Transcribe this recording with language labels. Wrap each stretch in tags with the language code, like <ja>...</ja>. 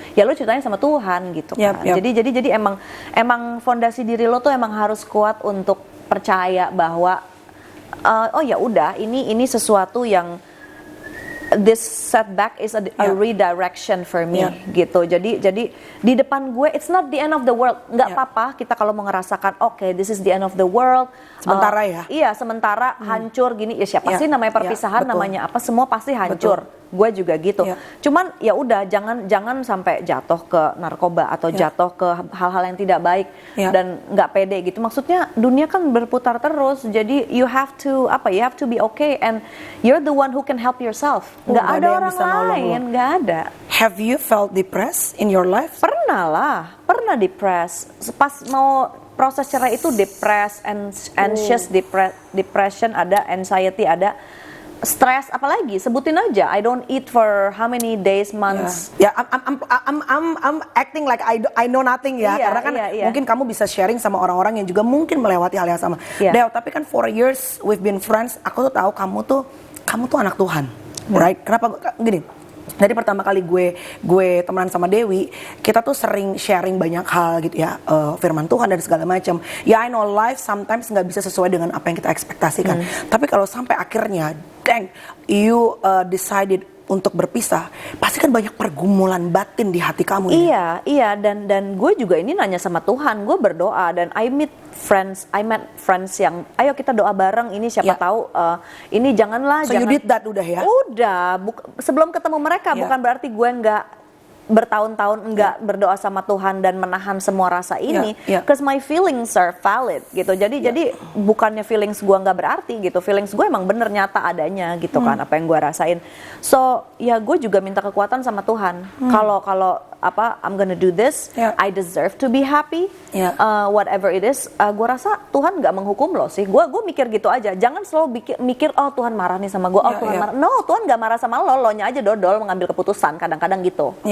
<id>Ya lo ceritanya sama Tuhan gitu kan. Jadi emang fondasi diri lo tuh emang harus kuat untuk percaya bahwa oh ya udah ini sesuatu yang</id> <en>this setback is a redirection for me</en> <id>gitu. Jadi di depan gue</id> <en>it's not the end of the world.</en> <id>Nggak apa-apa kita kalau mau ngerasakan</id> <en>this is the end of the world.</en> <id>Sementara ya. Iya, sementara hancur gini ya siapa sih namanya perpisahan namanya apa semua pasti hancur. Gue juga gitu. Cuman ya udah jangan sampai jatuh ke narkoba atau jatuh ke hal-hal yang tidak baik dan nggak pede gitu. Maksudnya dunia kan berputar terus. Jadi</id> <en>you have to be okay and you're the one who can help yourself.</en> <id>Nggak ada orang lain, nggak ada.</id> <en>Have you felt depressed in your life?</en> <id>Pernah depressed. Pas mau proses cerai itu depressed, anxious, depression ada, anxiety ada. Stres apalagi sebutin aja.</id> <en>I don't eat for how many days, months. I'm acting like I know nothing ya.</en> <id>Karena kan mungkin kamu bisa sharing sama orang-orang yang juga mungkin melewati hal yang sama.</id> <en>Del,</en> <id>tapi kan</id> <en>4 years we've been friends.</en> <id>Aku tuh tahu kamu tuh anak Tuhan, right? Kenapa gini? Dari pertama kali gue temenan sama Dewi, kita tuh sering sharing banyak hal gitu ya, firman Tuhan dan segala macam. Ya</id> <en>I know life sometimes</en> <id>nggak bisa sesuai dengan apa yang kita ekspektasikan. Tapi kalau sampai akhirnya,</id> <en>you decided</en> <id>untuk berpisah, pasti kan banyak pergumulan batin di hati kamu. Iya dan gue juga ini nanya sama Tuhan, gue berdoa dan</id> <en>I met friends</en> <id>yang ayo kita doa bareng ini siapa tahu ini janganlah.</id> <en>So you did that</en> <id>udah ya? Udah, sebelum ketemu mereka bukan berarti gue nggak bertahun-tahun enggak berdoa sama Tuhan dan menahan semua rasa ini,</id> <en>cause my feelings are valid</en> <id>gitu. Jadi bukannya feelings gue nggak berarti gitu, feelings gue emang bener nyata adanya gitu kan apa yang gue rasain. So ya gue juga minta kekuatan sama Tuhan. Kalau</id> <en>I'm gonna do this, I deserve to be happy, whatever it is.</en> <id>Gue rasa Tuhan nggak menghukum lo sih. Gue mikir gitu aja. Jangan selalu mikir oh Tuhan marah nih sama gue, Tuhan marah. No, Tuhan nggak marah sama lo nya aja dodol mengambil keputusan kadang-kadang gitu.</id>